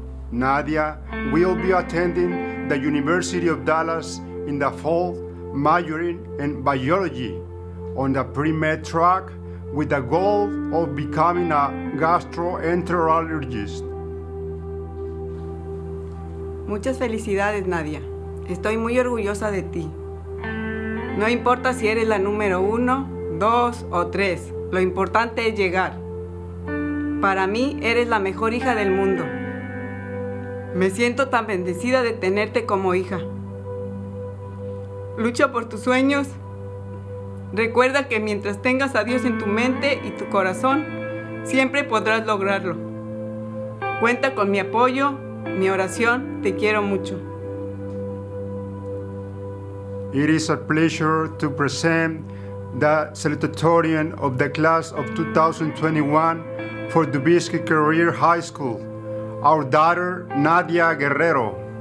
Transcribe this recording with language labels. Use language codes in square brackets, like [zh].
[en] Nadia will be attending the University of Dallas in the fall, majoring in biology on the pre-med track with the goal of becoming a gastroenterologist. [es] Muchas felicidades, Nadia. Estoy muy orgullosa de ti. No importa si eres la número 1, 2 o 3, lo importante es llegar. Para mí, eres la mejor hija del mundo. Me siento tan bendecida de tenerte como hija. Lucha por tus sueños. Recuerda que mientras tengas a Dios en tu mente y tu corazón, siempre podrás lograrlo. Cuenta con mi apoyo, mi oración. Te quiero mucho. [en] It is a pleasure to present the salutatorian of the class of 2021 for Dubiski Career High School, our daughter, Nadia Guerrero.